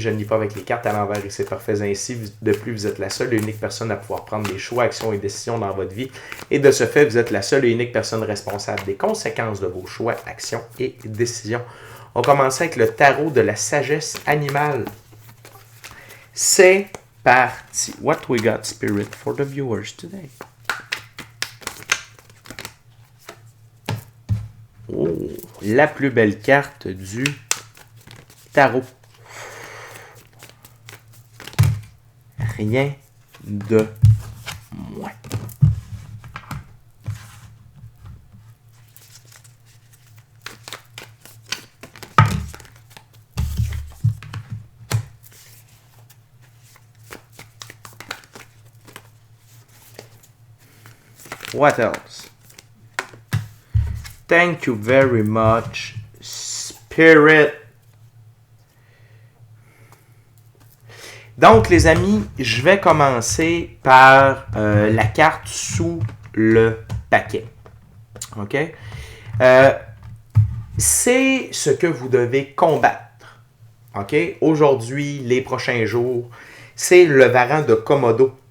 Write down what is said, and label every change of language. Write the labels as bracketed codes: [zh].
[fr] Je ne lis pas avec les cartes à l'envers et c'est parfait ainsi. De plus, vous êtes la seule et unique personne à pouvoir prendre des choix, actions et décisions dans votre vie. Et de ce fait, vous êtes la seule et unique personne responsable des conséquences de vos choix, actions et décisions. On commence avec le tarot de la sagesse animale. C'est parti. [en] What we got, Spirit, for the viewers today? [fr] Oh, la plus belle carte du tarot. Rien de moins. [en] What else? Thank you very much, Spirit. [fr] Donc, les amis, je vais commencer par la carte sous le paquet. OK? C'est ce que vous devez combattre. OK? Aujourd'hui, les prochains jours, c'est le varan de Komodo